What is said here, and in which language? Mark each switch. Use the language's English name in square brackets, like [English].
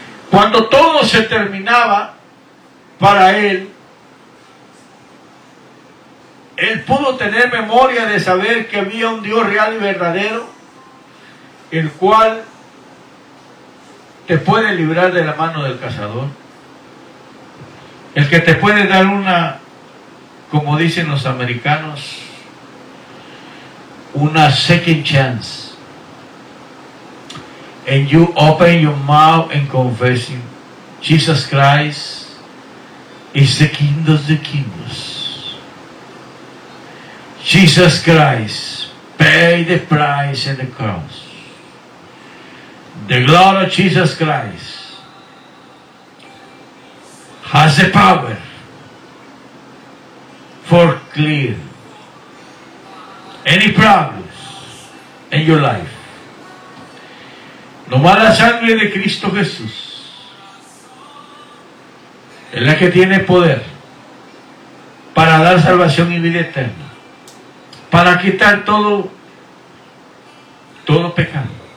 [Spanish] Cuando todo se terminaba para él, él pudo tener memoria de saber que había un Dios real y verdadero, el cual te puede librar de la mano del cazador, el que te puede dar una, como dicen los americanos, una [English] second chance. And you open your mouth and confess, Jesus Christ is the King of the Kings. Jesus Christ paid the price in the cross. The glory of Jesus Christ has the power for clear any problems in your life. [Spanish] Nomás la sangre de Cristo Jesús es la que tiene poder para dar salvación y vida eterna, para quitar todo pecado.